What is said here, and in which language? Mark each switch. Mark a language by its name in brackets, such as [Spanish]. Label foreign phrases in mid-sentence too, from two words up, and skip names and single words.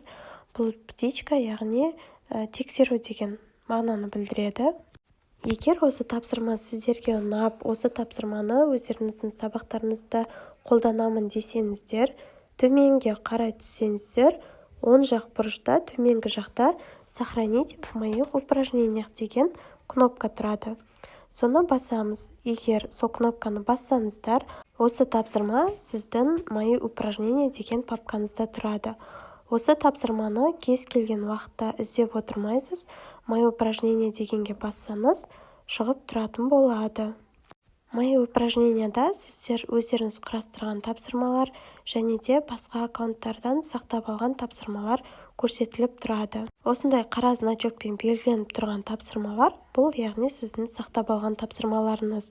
[Kazakh] Бұл птичка яғни тексеру деген мағынаны білдіреді. Егер осы тапсырма сіздерге ұнап, осы тапсырманы өздеріңіздің сабақтарыңызда қолданамын десеңіздер, төменге қарай түссеңіздер, оң жақ бұрышта төменгі жақта [Russian] сохранить в моих упражнениях [Kazakh] деген кнопка тұрады. Соны басамыз. Егер сол кнопканы бассаңыздар, осы тапсырма сіздің [Russian] мои упражнения [Kazakh] деген папкаңызда тұрады. Осы тапсырманы кез келген уақытта іздеп отырмайсыз, [Russian] мои упражнения [Kazakh] дегенге бассаңыз, шығып тұратын болады. [Russian] Мои упражненияда [Kazakh] сіздер өздеріңіз құрастырған тапсырмалар және де басқа аккаунттардан сақтап алған тапсырмалар көрсетіліп тұрады. Осындай қара значокпен белгіленіп тұрған тапсырмалар, бұл яғни сіздің сақтап алған тапсырмаларыңыз.